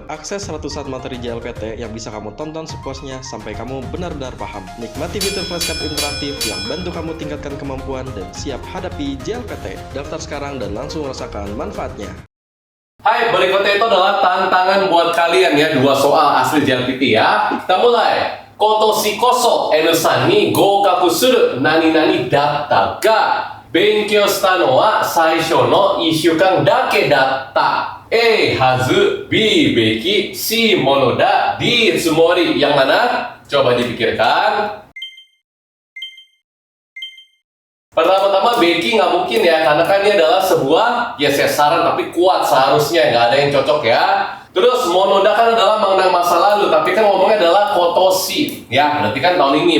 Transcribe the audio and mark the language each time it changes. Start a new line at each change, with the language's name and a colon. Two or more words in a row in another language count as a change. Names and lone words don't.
Indonesian: Akses ratusan materi JLPT yang bisa kamu tonton sepuasnya sampai kamu benar-benar paham. Nikmati fitur flashcard interaktif yang bantu kamu tingkatkan kemampuan dan siap hadapi JLPT. Daftar sekarang dan langsung rasakan manfaatnya. Hai, berikutnya itu adalah tantangan buat kalian ya. 2 soal asli JLPT ya. Kita mulai.
Japanese: 今年こそN3に合格する何々だったが勉強したのは最初の1週間だけだった。A はず、B べき、C ものだ、D つもり。
Indonesian: Yang mana? Coba dipikirkan. Pertama-tama Beki nggak mungkin ya, karena kan ini adalah sebuah ya saran tapi kuat seharusnya, nggak ada yang cocok ya. Terus monoda kan adalah mengenang masa lalu, tapi kan ngomongnya adalah kotoshi ya, berarti kan tahun ini.